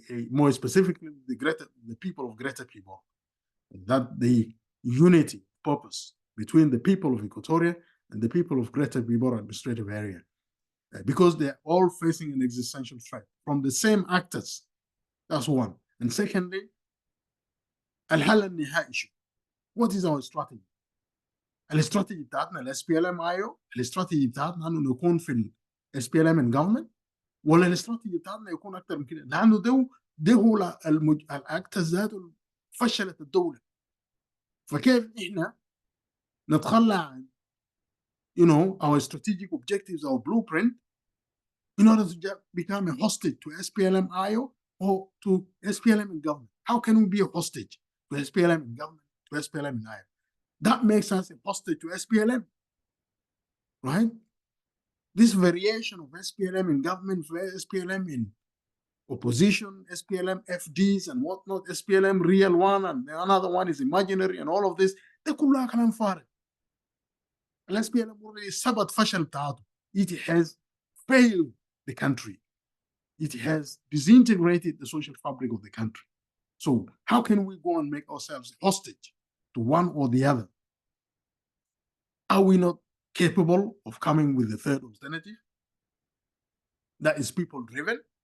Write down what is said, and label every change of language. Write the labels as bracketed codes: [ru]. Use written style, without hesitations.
[en] More specifically the people of Greater Pibor, that the unity purpose between the people of Equatoria and the people of Greater Pibor administrative area, because they're all facing an existential threat from the same actors. That's one. And secondly, [ar] الحل النهائي شو؟ [en] What is our strategy? [ar] الاستراتيجي بتاعتنا ال SPLM IO، الاستراتيجي بتاعتنا انه نكون في ال SPLM and government، ولا الاستراتيجي بتاعتنا يكون اكثر من كده؟ لانه ده هو الاكتر ذاته فشلت الدوله. فكيف احنا نتخلى عن [en] our strategic objectives, our blueprint, in order to become a hostage to SPLM IO or to SPLM and government? How can we be a hostage to SPLM and government, to SPLM and IO? That makes us a hostage to SPLM, right? This variation of SPLM in government, SPLM in opposition, SPLM FDs and whatnot, SPLM real one and another one is imaginary and all of this, [ar] ده كلها كلام فارغ. ال SPLM already ثبت فشل بتاعته. [en] It has failed the country. It has disintegrated the social fabric of the country. So how can we go and make ourselves hostage to one or the other? Are we not capable of coming with the third alternative that is people-driven?